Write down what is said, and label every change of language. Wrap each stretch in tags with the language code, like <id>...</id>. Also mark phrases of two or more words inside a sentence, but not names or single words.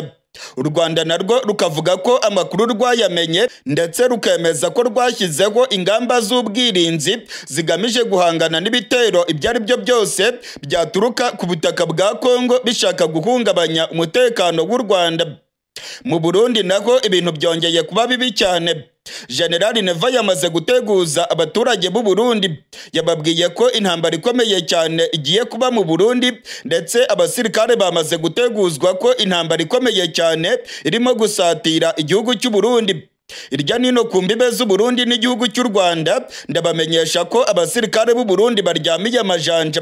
<rw>U Rwanda narwo rukavuga ko amakuru rwayamenye ndetse rukemeza ko rwashyizeho ingamba z'ubwirinzi zigamije guhangana n'ibitero ibyo ari byo byose byaturuka ku butaka bwa Congo bishaka guhungabanya umutekano w'u Rwanda. Mu Burundi naho ibintu byongeye kuba bibi cyane. General Neva yamaze guteguza abaturage b'u Burundi, yababwiye ko intambara ikomeye cyane igiye kuba mu Burundi ndetse abasirikare bamaze guteguzwa ko intambara ikomeye cyane irimo gusatira igihugu cy'u Burundi. Irya nino ku mbibe z'u Burundi n'igihugu cy'u Rwanda ndabamenyesha ko abasirikare b'u Burundi baryamiye amajanja.</rw>